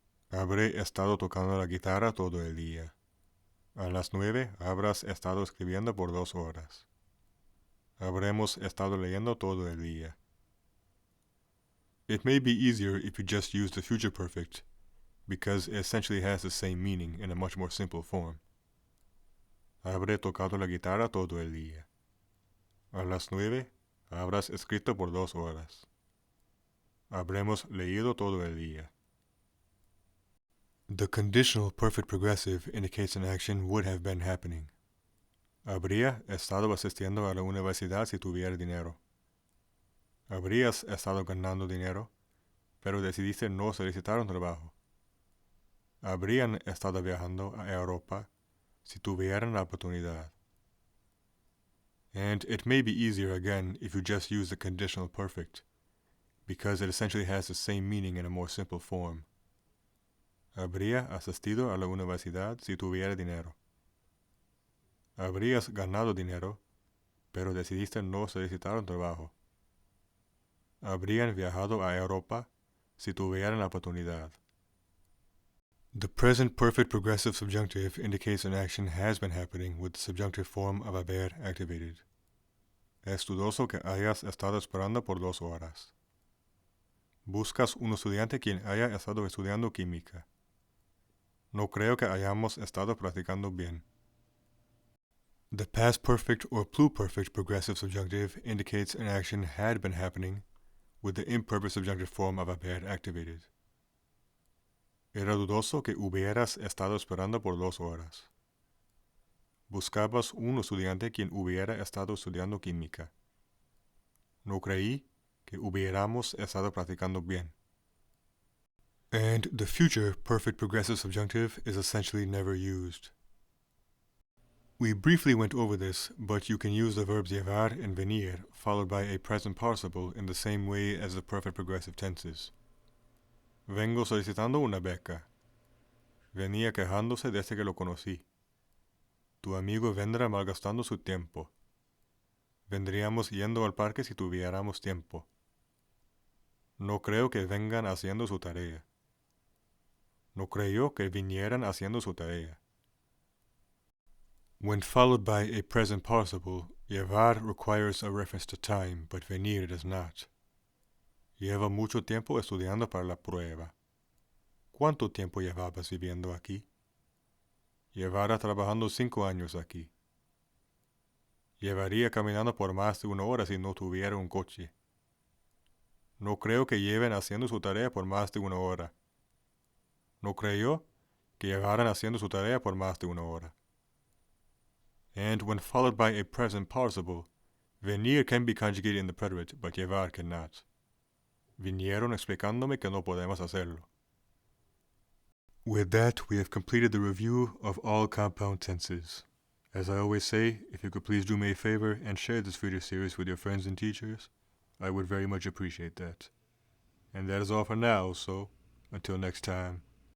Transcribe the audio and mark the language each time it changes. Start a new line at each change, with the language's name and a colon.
Spanish: Habré estado tocando la guitarra todo el día. A las 9 habrás estado escribiendo por 2 horas. Habremos estado leyendo todo el día.
English: It may be easier if you just use the future perfect, because it essentially has the same meaning in a much more simple form.
Spanish: Habré tocado la guitarra todo el día. A las 9 habrás escrito por 2 horas. Habremos leído todo el día.
English: The conditional perfect progressive indicates an action would have been happening.
Spanish: Habría estado asistiendo a la universidad si tuviera dinero. Habrías estado ganando dinero, pero decidiste no solicitar un trabajo. Habrían estado viajando a Europa si tuvieran la oportunidad.
English: And it may be easier again if you just use the conditional perfect, because it essentially has the same meaning in a more simple form.
Spanish: Habría asistido a la universidad si tuviera dinero. Habrías ganado dinero, pero decidiste no solicitar un trabajo. Habrían viajado a Europa si tuvieran la oportunidad.
English: The present perfect progressive subjunctive indicates an action has been happening with the subjunctive form of haber activated.
Spanish: Es dudoso que hayas estado esperando por 2 horas. Buscas un estudiante quien haya estado estudiando química. No creo que hayamos estado practicando bien.
English: The past perfect or pluperfect progressive subjunctive indicates an action had been happening with the imperfect subjunctive form of a verb activated.
Spanish: Era dudoso que hubieras estado esperando por 2 horas. Buscabas un estudiante quien hubiera estado estudiando química. No creí que hubiéramos estado practicando bien.
English: And the future perfect progressive subjunctive is essentially never used. We briefly went over this, but you can use the verbs llevar and venir followed by a present participle in the same way as the perfect progressive tenses.
Spanish: Vengo solicitando una beca. Venía quejándose desde que lo conocí. Tu amigo vendrá malgastando su tiempo. Vendríamos yendo al parque si tuviéramos tiempo. No creo que vengan haciendo su tarea. No creyó que vinieran haciendo su tarea.
English: When followed by a present participle, llevar requires a reference to time, but venir does not.
Spanish: Lleva mucho tiempo estudiando para la prueba. ¿Cuánto tiempo llevabas viviendo aquí? Llevara trabajando 5 años aquí. Llevaría caminando por más de 1 hora si no tuviera un coche. No creo que lleven haciendo su tarea por más de 1 hora. No creyó que llevaran haciendo su tarea por más de 1 hora.
English: And when followed by a present participle, venir can be conjugated in the preterite, but llevar cannot.
Spanish: Vinieron explicándome que no podemos hacerlo.
English: With that, we have completed the review of all compound tenses. As I always say, if you could please do me a favor and share this video series with your friends and teachers, I would very much appreciate that. And that is all for now, so until next time.